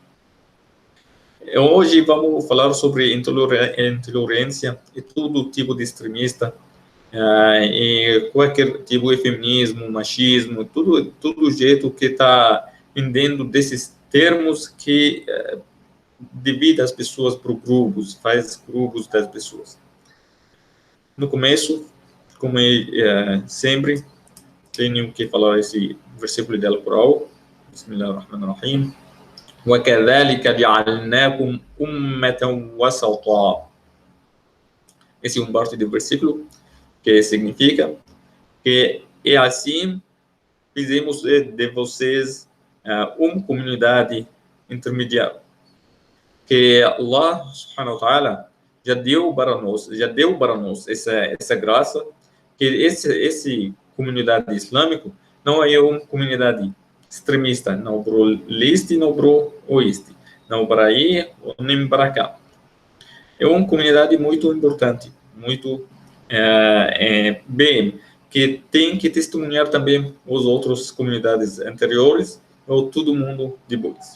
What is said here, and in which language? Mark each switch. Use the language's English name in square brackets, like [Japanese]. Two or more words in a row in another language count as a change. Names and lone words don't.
[Portuguese] Hoje vamos falar sobre intolerância e todo tipo de extremista, e qualquer tipo de feminismo, machismo, todo jeito que está vendendo desses termos que divide as pessoas por grupos, faz grupos das pessoas. No começo, como sempre, tenho que falar esse versículo do Alcorão. Bismillahirrahmanirrahim. [Arabic] وَكَذَلِكَ جَعَلْنَاكُمْ أُمَّةً وَسَطًا. [Portuguese] Esse é parte do versículo que significa que assim fizemos de vocês uma comunidade intermediária, que [Arabic] الله سبحانه وتعالى [Portuguese] já deu para nós essa graça, que esse comunidade islâmica não é uma comunidade extremista, não para o leste, não para o oeste, não para aí, nem para cá. É uma comunidade muito importante, muito bem, que tem que testemunhar também as outras comunidades anteriores, ou todo mundo depois.